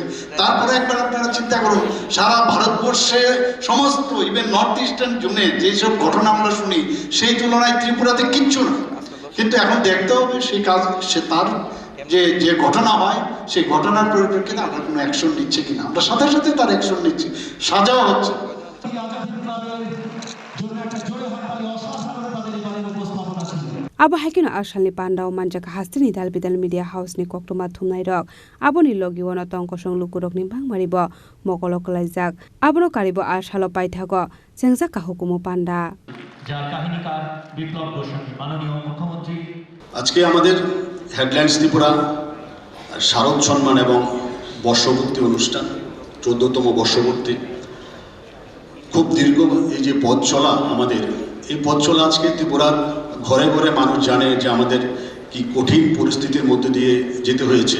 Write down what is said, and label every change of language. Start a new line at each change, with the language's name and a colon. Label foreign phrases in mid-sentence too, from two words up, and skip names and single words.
Bangla: তারপরে একবার আপনারা চিন্তা করুন সারা ভারতবর্ষে সমস্ত
English: even North Eastern zone
Bangla: যেসব ঘটনা আমরা শুনি সেই তুলনায় ত্রিপুরাতে কিচ্ছু না। কিন্তু এখন দেখতে হবে সেই কাজ সে তার যে ঘটনা হয় সেই ঘটনার পরিপ্রেক্ষিতে আমরা কোনো অ্যাকশন নিচ্ছে কিনা, আমরা সাথে সাথে তার অ্যাকশন নিচ্ছি, সাজাও হচ্ছে।
Kok Borok: abo haikino arsalni pandao manjaka hastini dalbidal
English: media house
Kok Borok: ni koktoma thumnai rok aboni logi wono tongkosong lukurok ni bangmaribo mokoloklaijak abono karibo arsalo paithago jengjaka hukumu panda
Bangla: যার কাহিনীকার বিপ্লব গোস্বামী মাননীয় মুখ্যমন্ত্রী। আজকে আমাদের হেডলাইন্স ত্রিপুরা শারদ সম্মান এবং বর্ষপূর্তি অনুষ্ঠান, 14তম বর্ষপূর্তি। খুব দীর্ঘ এই যে পথ চলা আমাদের, এই পথ চলা আজকে ত্রিপুরার ঘরে ঘরে মানুষ জানে যে আমাদের কি কঠিন পরিস্থিতির মধ্যে দিয়ে যেতে হয়েছে।